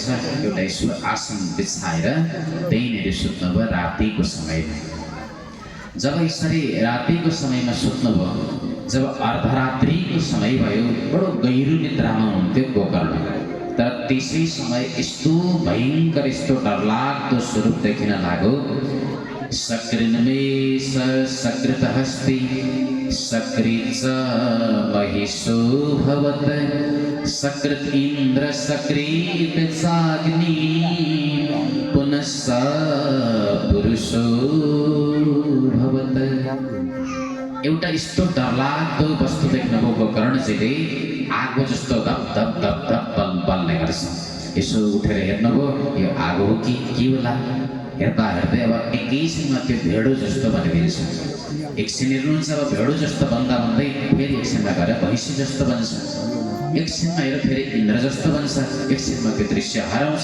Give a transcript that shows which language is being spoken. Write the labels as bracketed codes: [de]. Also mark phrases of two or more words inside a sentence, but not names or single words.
[ne] एउटा यसो आसन बिछाएर त्यहीँनिर सुत्नुभयो रातिको समयमा। जब यसरी रातिको समयमा सुत्नुभयो, जब अर्धरात्रिको समय भयो, बडो गहिरो निद्रामा हुन्थ्यो गोकर्ण। तर त्यसै समय यस्तो भयङ्कर, यस्तो डरलाग्दो स्वरूप देखिन लाग्यो। [sa] सकृन्मे सकृतहस्ति सकृत्स महिषो भवत सकृत इन्द्र सकृत साग्नि पुनः स पुरुषो भवत। [ne] एउटा यस्तो डरलाग्दो वस्तु देख्नुभयो गोकर्णजीले, आगो जस्तो धप धप धप धप बल्ने गर्छ। यसो उठेर हेर्नुभयो, यो आगो हो कि के होला? हेर्दा हेर्दै अब एकैछिनमा त्यो भेडो जस्तो बनिदिन्छ। एकछिन हेर्नुहुन्छ, अब भेडो जस्तो भन्दा भन्दै फेरि एकछिनमा गएर भैँसी जस्तो बन्छ, एकछिनमा हेर फेरि इन्द्र जस्तो बन्छ, एकछिनमा त्यो दृश्य हराउँछ।